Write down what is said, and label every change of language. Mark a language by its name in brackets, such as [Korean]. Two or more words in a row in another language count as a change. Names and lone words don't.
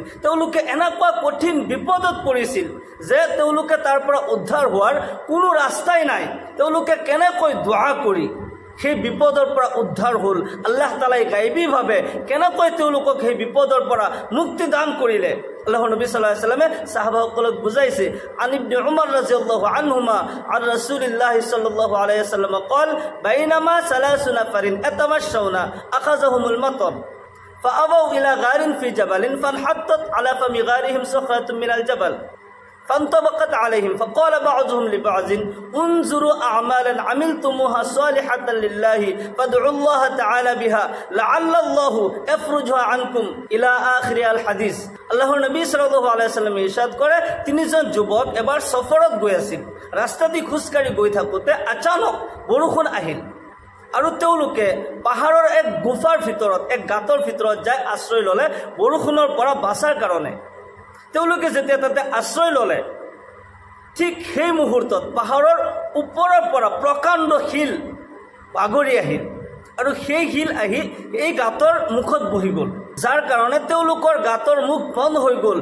[Assamese] তেওঁলোকে এনেকুৱা কঠিন বিপদত পৰিছিল যে তেওঁলোকে তাৰ পৰা উদ্ধাৰ হোৱাৰ কোনো ৰাস্তাই নাই। তেওঁলোকে কেনেকৈ দোৱা কৰি সেই বিপদৰ পৰা উদ্ধাৰ হ'ল, আল্লাহ তাআলাই গাইবীভাৱে কেনেকৈ তেওঁলোকক সেই বিপদৰ পৰা মুক্তি দান কৰিলে, আল্লাহৰ নবী [Arabic] صلى الله عليه وسلم [Assamese] সাহাবাসকলক বুজাইছে। [Arabic] عن ابن عمر رضي الله عنهما عن رسول الله صلى الله عليه وسلم قال بينما ثلاثة نفر يتماشون أخذهم المطر فأووا إلى غار في جبل فانحطت على فم غارهم صخرة من الجبل فانطبقت عليهم فقال بعضهم لبعض انظروا أعمالا عملتموها صالحة لله فادعوا الله تعالى بها لعل الله يفرجها عنكم إلى آخر الحديث। [Assamese] আল্লাহৰ নবী [Arabic] صلى الله عليه وسلم [Assamese] ইরশাদ কৰে, তিনিজন যুৱক এবাৰ সফৰত গৈ আছিল। ৰাস্তা দি খোজকাঢ়ি গৈ থাকোঁতে আচানক বৰষুণ আহিল আৰু তেওঁলোকে পাহাৰৰ এক গুফাৰ ভিতৰত, এক গাঁতৰ ভিতৰত যাই আশ্ৰয় ল'লে বৰষুণৰ পৰা বাচাৰ কাৰণে। তেওঁলোকে যেতিয়া তাতে আশ্ৰয় ল'লে, ঠিক সেই মুহূৰ্তত পাহাৰৰ ওপৰৰ পৰা প্ৰকাণ্ড শিল বাগৰি আহিল আৰু সেই শিল আহি এই গাঁতৰ মুখত বহি গ'ল, যাৰ কাৰণে তেওঁলোকৰ গাঁতৰ মুখ বন্ধ হৈ গ'ল।